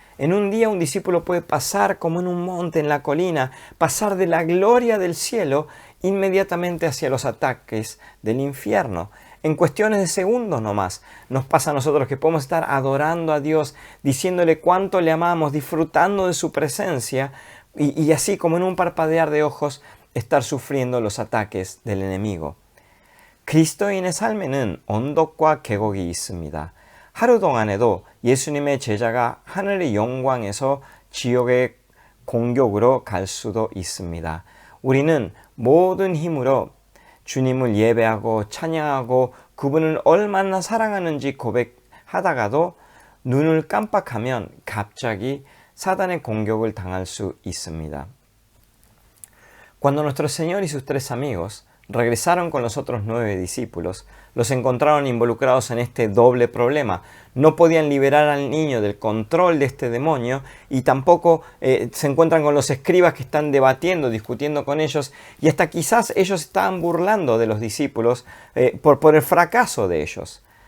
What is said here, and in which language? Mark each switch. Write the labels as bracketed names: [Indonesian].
[Spanish] En un día un discípulo puede pasar como en un monte en la colina, pasar de la gloria del cielo inmediatamente hacia los ataques del infierno. En cuestiones de segundos nomás nos pasa a nosotros que podemos estar adorando a Dios, diciéndole cuánto le amamos, disfrutando de su presencia y así como en un parpadear de ojos estar sufriendo los ataques del enemigo. [Korean] 그리스도인의 삶에는 언덕과 계곡이 있습니다. 하루 동안에도 예수님의 제자가 하늘의 영광에서 지옥의 공격으로 갈 수도 있습니다. 우리는 모든 힘으로 주님을 예배하고 찬양하고 그분을 얼마나 사랑하는지 고백하다가도 눈을 깜빡하면 갑자기 사단의 공격을 당할 수 있습니다. [Spanish] Cuando nuestro Señor y sus 3 amigos regresaron con los otros 9 discípulos, los encontraron involucrados en este doble problema. No podían liberar al niño del control de este demonio y tampoco se encuentran con los escribas que están debatiendo, discutiendo con ellos y hasta quizás ellos estaban burlando de los discípulos por el fracaso de ellos.